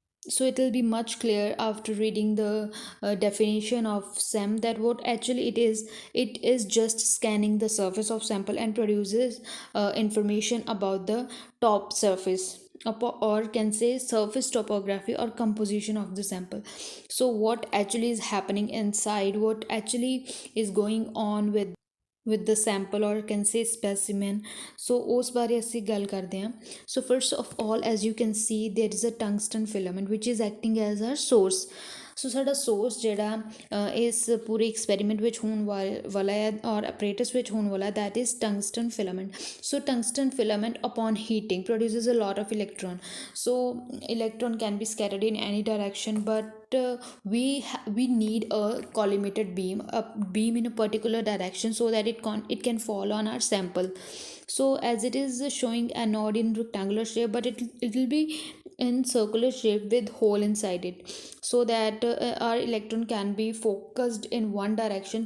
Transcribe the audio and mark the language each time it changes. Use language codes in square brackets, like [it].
[en] So it will be much clear after reading the definition of SEM that what actually it is just scanning the surface of sample and produces information about the top surface, or can say surface topography or composition of the sample. So what actually is happening inside, what actually is going on with the sample, or can say specimen. [pa] So ਉਸ ਬਾਰੇ ਅਸੀਂ ਗੱਲ ਕਰਦੇ ਹਾਂ. [en] So first of all, as you can see, there is a tungsten filament which is acting as our source. [pa] ਸੋ ਸਾਡਾ source ਜਿਹੜਾ ਇਸ ਪੂਰੇ ਐਕਸਪੈਰੀਮੈਂਟ ਵਿੱਚ ਹੋਣ ਵਾਲਾ ਹੈ ਔਰ ਆਪਰੇਟਸ ਵਿੱਚ ਹੋਣ ਵਾਲਾ, [en] that is tungsten filament. So tungsten filament upon heating produces a lot of electron. So electron can be scattered in any direction, but we need a collimated beam, a beam in a particular direction, so that it can fall on our sample. So as it is showing a node in rectangular shape, but it will be in circular shape with hole inside it, so that our electron can be focused in one direction.